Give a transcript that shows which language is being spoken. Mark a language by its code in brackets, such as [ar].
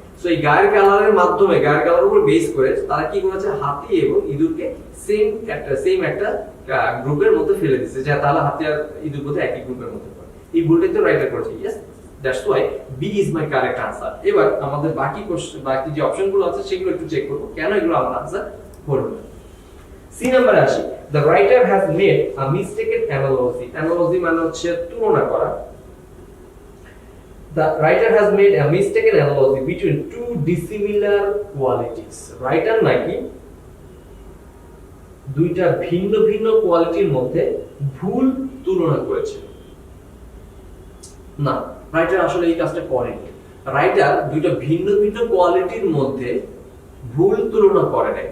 [bn] So এই গায়ের কালারের মাধ্যমে, গায়ের কালারের উপর বেস করে তারা কি করেছে, হাতি এবং ইঁদুরকে সেম একটা গ্রুপের মধ্যে ফেলে দিচ্ছে, যে তাহলে হাতি আর ইঁদুর বোধ একই গ্রুপের মধ্যে পড়ে। এই ভুলটাই তো রাইটার করেছে। [en] Yes, that's why B is my correct answer. [bn] এবার আমাদের বাকি যে অপশনগুলো আছে সেগুলো একটু চেক করবো, কেন এগুলো আমার আনসার হলো না। সি নাম্বারে আসি, [en] the writer has made a mistaken analogy। [bn] analogy মানে হচ্ছে তুলনা করা। [en] The writer has made a mistaken analogy between two dissimilar qualities. [bn] Writer নাকি দুইটা ভিন্ন ভিন্ন কোয়ালিটির মধ্যে ভুল তুলনা করেছে। না, রাইটার আসলে এই কাজটা করেনি। রাইটার দুইটা ভিন্ন ভিন্ন কোয়ালিটির মধ্যে ভুল তুলনা করে নাই।